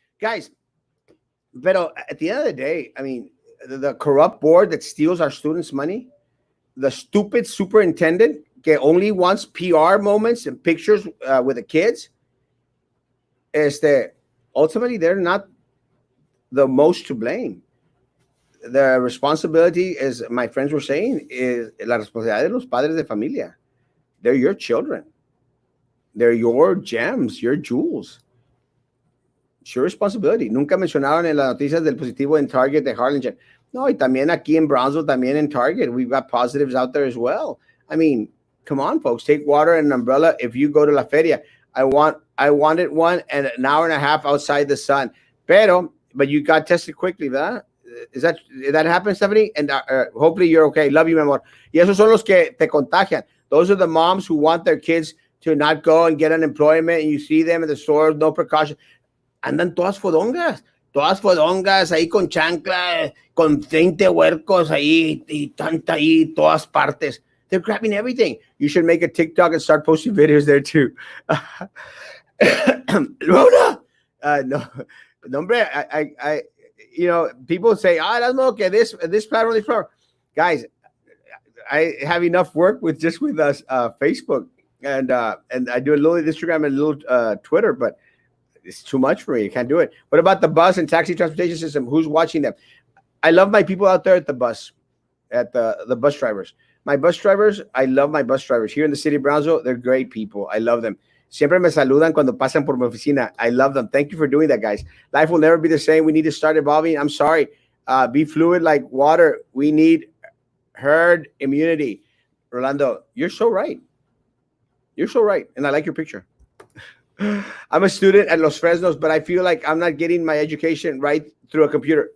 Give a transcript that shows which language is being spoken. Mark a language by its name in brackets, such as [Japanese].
[English] Guys, but at the end of the day, I mean, the corrupt board that steals our students' money, the stupid superintendent that only wants PR moments and pictures with the kids, ultimately, they're not the most to blame. The responsibility, as my friends were saying, is [Spanish] la responsabilidad de los padres de familia. [English] They're your children. They're your gems, your jewels. It's your responsibility. [Spanish] Nunca mencionaron en las noticias del positivo en Target de Harlingen. No, y también aquí en Brownsville, también [English] in Target, we've got positives out there as well. I mean, come on, folks. Take water and an umbrella if you go to La Feria. I wanted one and an hour and a half outside the sun. But you got tested quickly, [Spanish] ¿verdad? [English] Did that happen, Stephanie? And hopefully you're okay. Love you, [Spanish] mi amor. Y esos son los que te contagian. [English] Those are the moms who want their kids to not go and get unemployment, and you see them in the store, no precaution. [Spanish] Andan todas fodongas ahí con chancla, con 20 huercos ahí y tanta ahí, todas partes. [English] They're grabbing everything. You should make a TikTok and start posting videos there too. Rona! [Spanish] No, hombre, [English] I people say, Erasmo, okay, this platform, this platform. Guys, I have enough work with us, Facebook, and I do a little Instagram and a little Twitter, but it's too much for me. I can't do it. What about the bus and taxi transportation system? Who's watching them? I love my people out there at the bus, at the bus drivers. My bus drivers, I love my bus drivers. Here in the city of Brownsville, they're great people. I love them. [Spanish] Siempre me saludan cuando pasan por mi oficina. [English] I love them. Thank you for doing that, guys. Life will never be the same. We need to start evolving. I'm sorry. Be fluid like water. We need herd immunity. Rolando, you're so right. And I like your picture. I'm a student at Los Fresnos, but I feel like I'm not getting my education right through a computer.